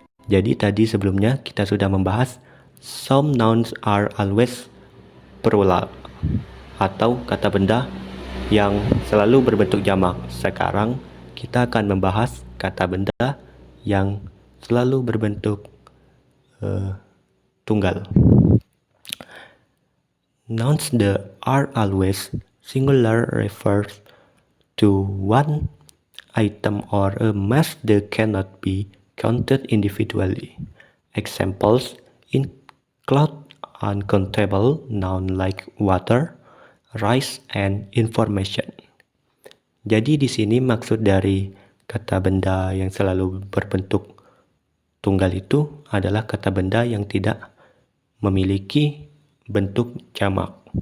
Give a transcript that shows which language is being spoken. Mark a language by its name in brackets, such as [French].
[Indonesian] Jadi tadi sebelumnya kita sudah membahas [English] some nouns are always plural [Indonesian] atau kata benda yang selalu berbentuk jamak. Sekarang kita akan membahas kata benda yang selalu berbentuk tunggal. [English] Nouns that are always singular refers to one item or a mass that cannot be counted individually. Examples include uncountable nouns like water, rice, and information. [Indonesian] Jadi di sini maksud dari kata benda yang selalu berbentuk tunggal itu adalah kata benda yang tidak memiliki bentuk jamak.